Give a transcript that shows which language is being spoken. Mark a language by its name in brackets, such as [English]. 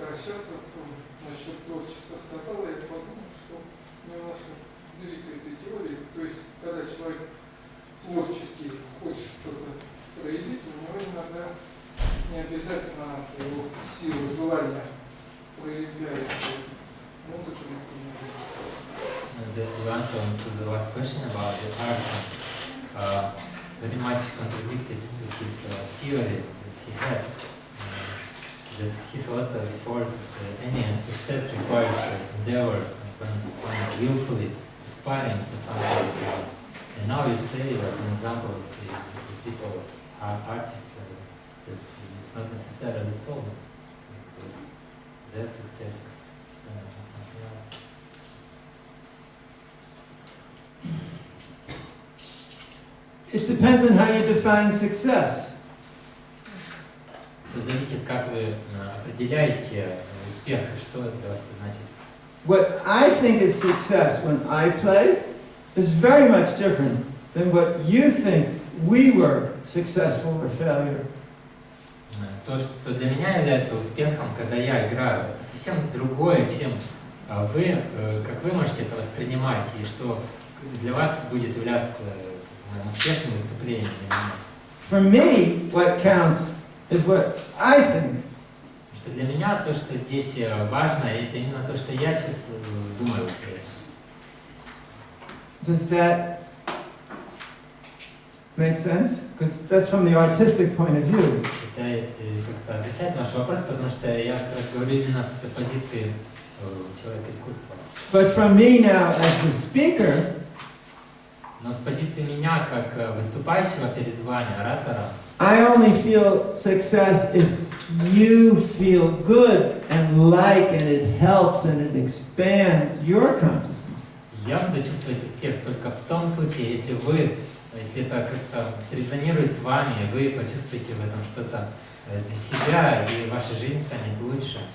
[Russian] А сейчас вот насчет творчества сказала, я подумал, что немножко сдвиг этой теории. То есть, когда человек творчески хочет что-то проявить, у него иногда не обязательно его силы, желания проявляется. Музыка, например. [English] The answer to the last question about the art very much contradicted to his theory that he had. That he thought before that any success requires endeavors, when one is willfully aspiring to something. And now you say, like an example of the people, artists, that it's not necessarily so. Their success is something else. It depends on how you define success. [Russian] Все зависит, как вы определяете успех, и что для вас это значит. [English] What I think is success when I play is very much different than what you think we were successful or failure. [Russian] То, что для меня является успехом, когда я играю, это совсем другое, чем вы, как вы можете это воспринимать, и что для вас будет являться успешным выступлением для меня. [English] For me, what counts is what I think. [Russian] Потому что для меня то, что здесь важно, это именно то, что я чувствую, думаю при этом. [English] Does that make sense? Because that's from the artistic point of view. [Russian] Это как-то отвечает на ваш вопрос, потому что я как раз говорю именно с позиции человека искусства. [English] But from me now as the speaker, [Russian] Но с позиции меня, как выступающего перед вами, оратора, [English] I only feel success if you feel good and like and it helps and it expands your consciousness. [Russian] я буду чувствовать успех только в том случае, если это как-то срезонирует с вами, вы почувствуете в этом что-то для себя, и ваша жизнь станет лучше.